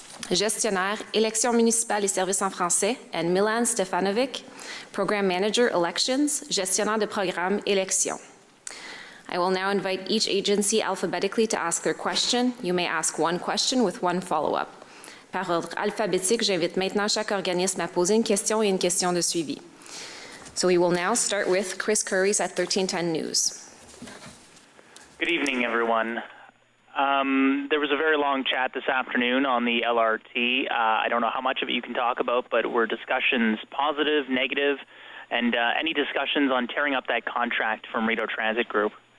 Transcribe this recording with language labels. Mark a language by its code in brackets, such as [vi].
[fr] Gestionnaire, Élections municipales et services en français, [en] and Milan Stefanovic, Program Manager, Elections, [fr] Gestionnaire de programme, élections. [en] I will now invite each agency alphabetically to ask their question. You may ask one question with one follow-up. [fr] Par ordre alphabétique, j'invite maintenant chaque organisme à poser une question et une question de suivi. [en] So we will now start with Chris Curries at 1310 News. Good evening, everyone. There was a very long chat this afternoon on the LRT. I don't know how much of it you can talk about, but were discussions positive, negative, and any discussions on tearing up that contract from Rideau Transit Group?